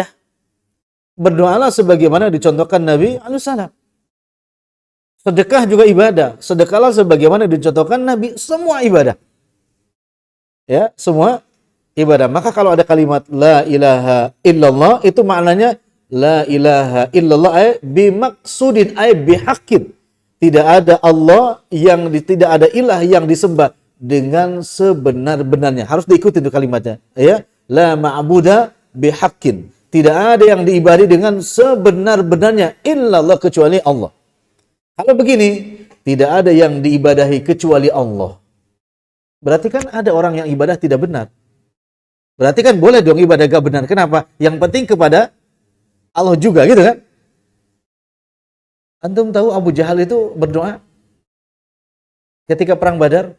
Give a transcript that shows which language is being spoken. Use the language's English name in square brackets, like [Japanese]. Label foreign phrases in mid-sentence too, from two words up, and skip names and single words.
[Indonesian] Berdoalah sebagaimana dicontohkan Nabi SAW. Sedekah juga ibadah. Sedekahlah sebagaimana dicontohkan Nabi. Semua ibadah, ya, semua ibadah. Maka kalau ada kalimat [Arabic] la ilaha illallah, [Indonesian] itu maknanya [Arabic] la ilaha illallah ay bimaksudin ay bihaqqin. [Indonesian] Tidak ada Allah tidak ada ilah yang disembah dengan sebenar-benarnya. Harus diikuti itu kalimatnya, ya. [Arabic] La ma'buda bihaqqin. [Indonesian] Tidak ada yang diibadi dengan sebenar-benarnya illallah, kecuali Allah. Kalau begini, tidak ada yang diibadahi kecuali Allah. Berarti kan ada orang yang ibadah tidak benar. Berarti kan boleh dong ibadah gak benar. Kenapa? Yang penting kepada Allah juga, gitu kan? Antum tahu Abu Jahal itu berdoa ketika perang Badar?